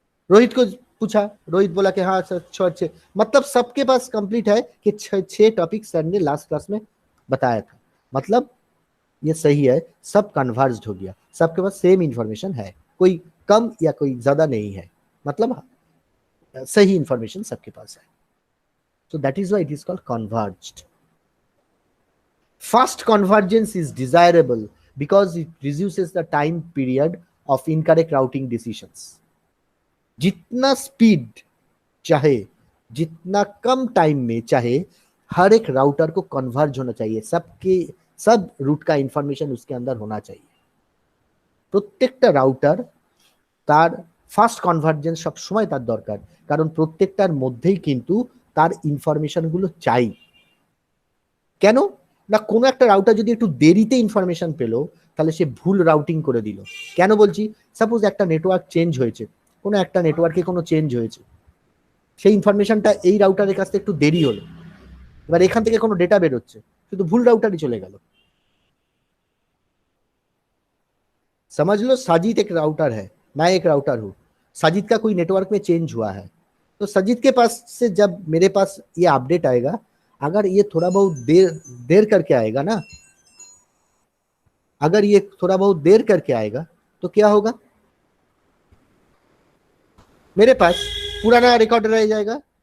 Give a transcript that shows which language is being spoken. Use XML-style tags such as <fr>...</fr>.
<hi>रोहित को पूछा, रोहित बोला कि हाँ सर 6, मतलब सबके पास कंप्लीट है कि 6 टॉपिक सर ने लास्ट क्लास में बताया था. मतलब ये सही है, सब कन्वर्ज्ड हो गया, सबके पास सेम इंफॉर्मेशन है, कोई कम या कोई ज्यादा नहीं है, मतलब सही इंफॉर्मेशन सबके पास है.</hi> <en>So that is why it is called converged. Fast convergence is desirable because it reduces the time period of incorrect routing decisions.</en> <hi>जितना स्पीड चाहे, जितना कम टाइम में चाहे, हर एक राउटर को कन्वर्ज होना चाहिए, सब रूट का इंफॉर्मेशन उसके अंदर होना चाहिए.</hi> <bn>প্রত্যেকটা রাউটার তার ফাস্ট কনভার্জেন্স সব সময় তার দরকার, কারণ প্রত্যেকটার মধ্যেই কিন্তু তার ইনফরমেশনগুলো চাই. কেন না, কোনো একটা রাউটার যদি একটু দেরিতে ইনফরমেশন পেলো তাহলে সে ভুল রাউটিং করে দিল. কেন বলছি, সাপোজ একটা নেটওয়ার্ক চেঞ্জ হয়েছে, কোনো একটা নেটওয়ার্কে কোনো চেঞ্জ হয়েছে, সেই ইনফরমেশনটা এই রাউটারের কাছ থেকে একটু দেরি হলো, এবার এখান থেকে কোনো ডেটা বেরোচ্ছে, শুধু ভুল রাউটারই</bn> <hi>चले गल. समझ लो साजिद एक राउटर है, मैं एक राउटर हूँ, साजिद का कोई नेटवर्क में चेंज हुआ है, तो साजिद के पास से जब मेरे पास ये अपडेट आएगा, अगर ये थोड़ा बहुत देर करके आएगा ना, अगर ये थोड़ा बहुत देर करके आएगा तो क्या होगा, मेरे पास पुराना रिकॉर्ड रह जाएगा.</hi>